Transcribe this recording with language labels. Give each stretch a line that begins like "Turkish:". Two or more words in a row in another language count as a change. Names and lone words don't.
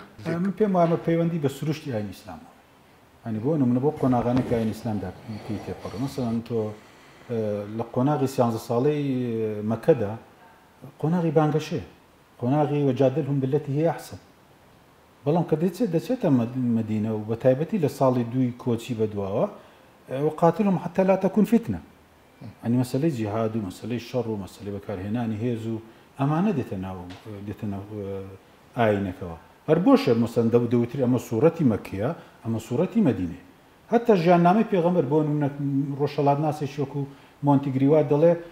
Central Kurdish: من پێم وایە پەیوەندی بە سروشتی ئاینی ئیسلامەوە ینی بۆ نمونە بۆ قۆناغانێکی ئاینی ئیسلامدا پێی تێپەڕێ مەسەڵەن تۆ لە قۆناغی 13 ساڵەی مەکەدا قۆناغی بانگەشەیە قۆناغی
Arabic: وەجادلهم بالەتی هی ئەحسەن
Central Kurdish: بەڵام کە دەچێتە مەدینە و بە تایبەتی لە ساڵی دووی کۆچی بەدواوە
Arabic: وقاتلهم حتى لا تكون فتنة
Central Kurdish: ینی مەسەلەی جیهاد و مەسەلەی شەڕ و مەسەلەی بەکارهێنانی هێز و ئەمانە دێتە ناو ئاینەکەوە هەر بۆشە مەسەڵەن دەوتری ئەمە سوورەتی مەککەیە ئەمە سوورەتی مەدینەیە هەتا ژیاننامەی پێغەمبەر بۆ نمونە ڕۆژهەڵات ناسێکی وەکو مۆنتیگریوا دەڵێ